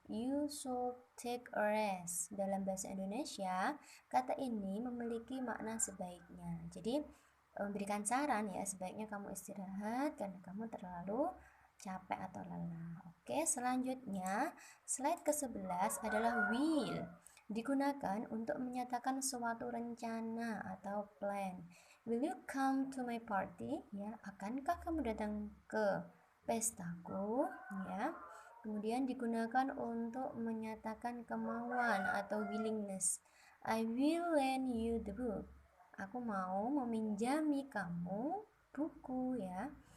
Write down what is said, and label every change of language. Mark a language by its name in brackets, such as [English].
[English] You should take a rest. [Indonesian] Dalam bahasa Indonesia, kata ini memiliki makna sebaiknya. Jadi, memberikan saran, ya, sebaiknya kamu istirahat karena kamu terlalu capek atau lelah. Oke, selanjutnya slide ke-11 adalah will. Digunakan untuk menyatakan suatu rencana atau plan. [English] Will you come to my party? [Indonesian] Ya, akankah kamu datang ke pestaku? Ya. Kemudian digunakan untuk menyatakan kemauan atau willingness. [English] I will lend you the book. [Indonesian] Aku mau meminjami kamu buku, ya.